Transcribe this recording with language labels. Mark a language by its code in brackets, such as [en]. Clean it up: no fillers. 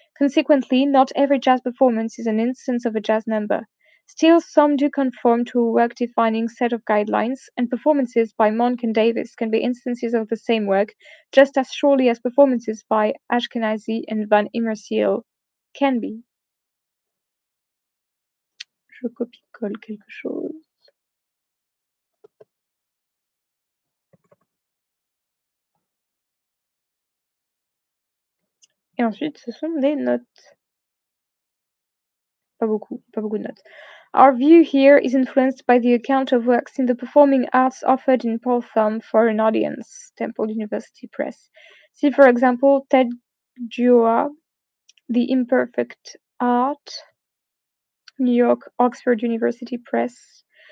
[en] Consequently, not every jazz performance is an instance of a jazz number. Still, some do conform to a work-defining set of guidelines, and performances by Monk and Davis can be instances of the same work, just as surely as performances by Ashkenazi and Van Immersiel can be. [fr] Je copie-colle quelque chose. Et ensuite, ce sont des notes. Pas beaucoup de notes. [en] Our view here is influenced by the account of works in the performing arts offered in Paul Thumb for an audience, Temple University Press. See, for example, Ted Gioa, The Imperfect Art, New York, Oxford University Press.